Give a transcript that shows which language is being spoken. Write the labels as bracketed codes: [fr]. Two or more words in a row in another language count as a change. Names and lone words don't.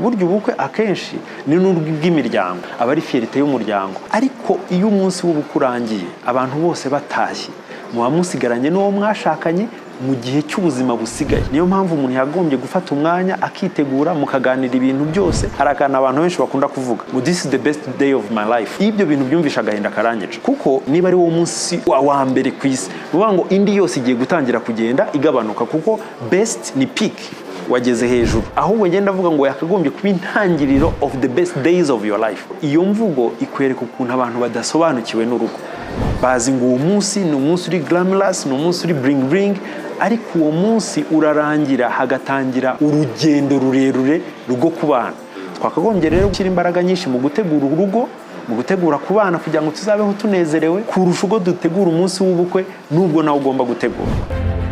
[rw] Burya ubukwe akenshi ni n'urw'imiryango, aba ari fierite y'umuryango. Ariko iyo umunsi w'ubukwe urangiye, abantu bose batashye, muba musigaranye n'uwo mwashakanye mu gihe cy'ubuzima busigaye. Niyo mpamvu umuntu yagombye gufata umwanya akitegura, mukaganira ibintu byose. Hari akantu abantu benshi bakunda kuvuga ngo [en] this is the best day of my life. [rw] Ibyo bintu byumvisha agahinda karanyica, kuko niba ari wo munsi wa mbere ku isi, bivuga ngo indi yose igiye gutangira kugenda igabanuka, kuko best ni peak, wageze hejuru. Ahubwo ngenda avuga ngo yakagombye kuba intangiriro [en] of the best days of your life. [rw] Iyo mvugo ikwereka ukuntu abantu badasobanukiwe n'urugo. Bazi ngo uwo munsi ni umunsi uri glamorous, ni umunsi uri bling, ariko uwo munsi urarangira, hagatangira urugendo rurerure rwo kubana. Twakagombye rero gushyira imbaraga nyinshi mu gutegura urugo, mu gutegura kubana, kugira ngo tuzabeho tunezerewe kurusha uko dutegura umunsi w'ubukwe, nubwo nawe ugomba gutegura.